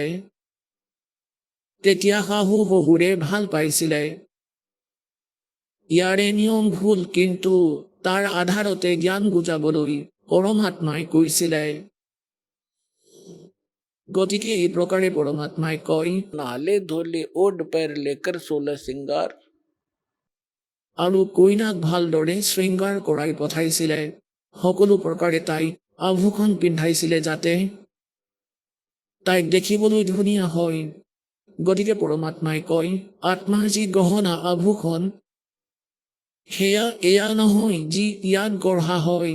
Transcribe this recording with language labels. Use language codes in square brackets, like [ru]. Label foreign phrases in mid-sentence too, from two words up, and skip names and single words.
[as] তেতিয়া শাহু শহুৰে ভাল পাইছিলে। ইয়াৰে নিয়ম ভুল, কিন্তু তাৰ আধাৰতে জ্ঞান বুজাবলৈ পৰমাত্মাই কৈছিলে। গতিকে এই প্ৰকাৰে পৰমাত্মাই কয়, [hi] नाले धोले ओढ़ पैर लेकर 16 सिंगार। [as] আৰু কইনাক ভালদৰে শৃংগাৰ কৰাই পঠাইছিলে। সকলো প্ৰকাৰে তাইক আভূষণ পিন্ধাইছিলে যাতে তাইক দেখিবলৈ ধুনীয়া হয়। গতিকে পৰমাত্মাই কয়, আত্মাৰ যি গহনা আভূষণ, সেয়া এয়া নহয় যি ইয়াত গঢ়া হয়।